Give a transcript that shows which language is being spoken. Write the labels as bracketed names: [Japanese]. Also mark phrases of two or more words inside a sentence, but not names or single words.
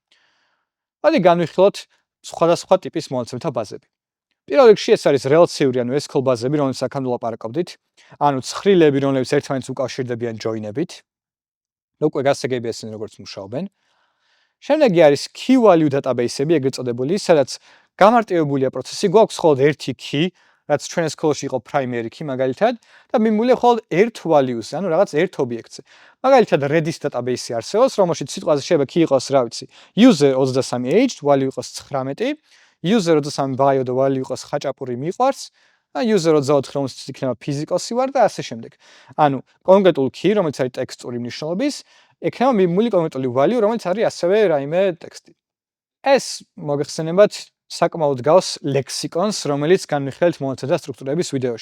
[Georgian] მოდი განვიხილოთ სხვადასხვა ტიპის მონაცემთა ბაზები. პირველ რიგში ეს არის რელაციური, ანუ SQL ბაზები, რომელსაც აქამდე ვლაპარაკობდით. ანუ ცხრილები, რომლებიც ერთმანეთს უკავშირდებიან join-ებით. უკვე გასაგებია ისინი როგორც მუშაობენ. შემდეგი არის [English] key value database- [Georgian] ები, ეგრეთ წოდებული, სადაც გამარტივებულია პროცესი, გვაქვს მხოლოდ ერთი key, რაც ჩვენ SQL-ში იყო [English] primary key [Georgian] მაგალითად, და მიმულია მხოლოდ ერთ value-ზე, ანუ რაღაც ერთ ობიექტზე. მაგალითად Redis database-ი არსებობს, რომელშიც სიტყვაზე შეიძლება key იყოს, რა ვიცი, [English] user 23 aged, [Georgian] value იყოს 19, [English] user 23 bio [Georgian] და value იყოს ხაჭაპური მიყვარს, და user 24 რომელსაც იქნება ფიზიკოსი ვარ და ასე შემდეგ. ანუ კონკრეტულ key, რომელიც არის ტექსტური მნიშვნელობის, ექნება მიმული კონკრეტული value, რომელიც არის ასევე რაიმე ტექსტი. ეს მოგეხსენებათ საკმაოდ გავს ლექსიკონს, რომელიც განვიხილეთ მონაცემთა სტრუქტურების ვიდეოში.